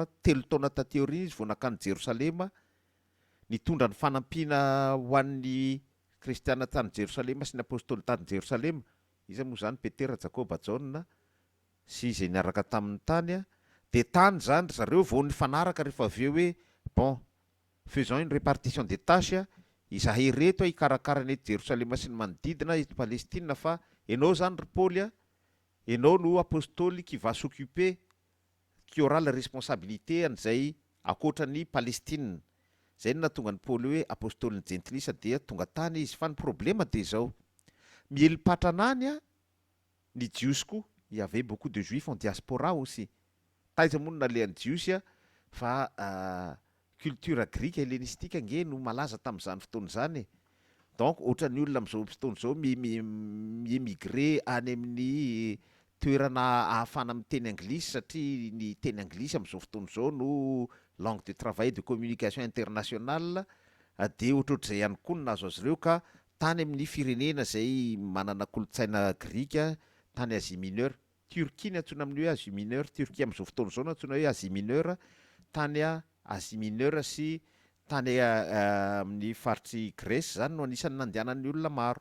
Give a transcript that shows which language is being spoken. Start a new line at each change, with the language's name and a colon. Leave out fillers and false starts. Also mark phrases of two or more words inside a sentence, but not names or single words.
Malagasy: 3 taona taty aoriana izy vao nakany Jerosalema nitondra ny fanampiana ho an'ny kristiana tany Jerosalema sy ny apôstôly tany Jerosalema. Iza moa zany Petera, Jakoba, Jaona sy izay niaraka tamin'ny tany a. De tany zany zareo vao nifanaraka rehefa avy eo hoe
French: bon, faisons une répartition des tâches,
Malagasy: izahay reto hikarakara ny eto Jerosalema sy ny manodidina eto Palestina, fa ianao zany ry Paoly a, ianao no apôstôly
French: qui va s'occuper, qui aura la responsabilité
Malagasy: an'izay akoatran'ny Palestine. Zay no nahatonga ny Paoly hoe apôstôlin'ny jentilisa, dia tonga tany izy. Fa ny problema dia zao, mielim-patrana any a ny jiosy koa,
French: il y avait beaucoup de juifs en diaspora aussi.
Malagasy: Taiza moa no nalehan'ny jiosy a, fa culture grika hellénistique nge no malaza tamin'izany fotoana zany. Donc ohatran'ny olona amin'izao fotoana zao miémigré any amin'ny toerana ahafana miteny anglisy, satria ny teny anglisy amin'izao fotoana zao no
French: langue de travail de communication internationale,
Malagasy: de ohatrohatr'izay ihany koa no nahazo azy ireo. Ka tany amin'ny firenena zay manana kolotsaina grika, tany Asie mineure, Turquie ny antsoina amin'ny hoe Asie mineure, Turquie amin'izao fotoana zao no antsoina hoe Asie mineure, tany Asie mineure sy tany amin'ny faritry Grèce zany no anisan'ny nandehanan'ny olona maro.